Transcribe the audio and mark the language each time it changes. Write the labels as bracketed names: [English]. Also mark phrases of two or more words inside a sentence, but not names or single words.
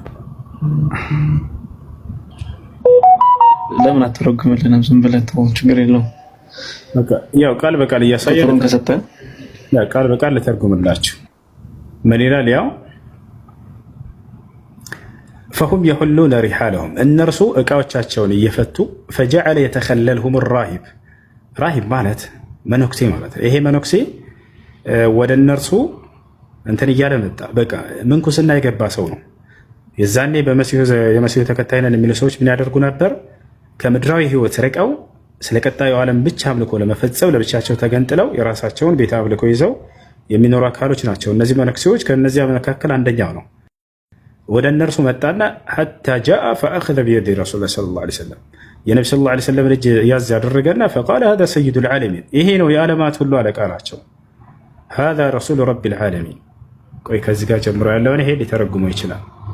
[Amharic] ለምን አትረጉምልንም? ዝም ብለህ ተው፣ ችግር የለውም። ያው ቃል በቃል እያሳየን ከሰጠን ቃል በቃል ልተርጉምላችሁ። من ይላል ያው [Arabic] فهم يحلون رحالهم [Amharic] እነርሱ እቃዎቻቸውን እየፈቱ [Arabic] فجعل يتخللهم الراهب [Amharic] راهب ማለት መነኩሴ ማለት ይሄ መነኩሴ ወደ እነርሱ እንትን እያለ መጣ። በቃ ምንኩስና የገባ ሰው ነው። የዛኔ የመሲሁ ተከታይ ነን የሚሉ ሰዎች ምን ያደርጉ ነበር? ከምድራዊ ህይወት ርቀው ስለ ቀጣዩ ዓለም ብቻ አምልኮ ለመፈጸም ለብቻቸው ተገንጥለው የራሳቸውን ቤተ አምልኮ ይዘው የሚኖሩ አካሎች ናቸው። እነዚህ መነኩሴዎች ከነዚያ መካከል አንደኛው ነው። ወደ እነርሱ መጣና [Arabic] حتى جاء فأخذ بيد رسول صلى الله عليه وسلم [Amharic] የነቢ [Arabic] صلى الله عليه وسلم [Amharic] እጅ ያዝ ያደረገና [Arabic] فقال هذا سيد العالمين [Amharic] ይሄ ነው የዓለማት ሁሉ አለቃ ናቸው። [Arabic] هذا رسول رب العالمين። [Amharic] ቆይ ከዚህ ጋር ጀምሮ ያለውን ይሄ ሊተረጉመው ይችላል።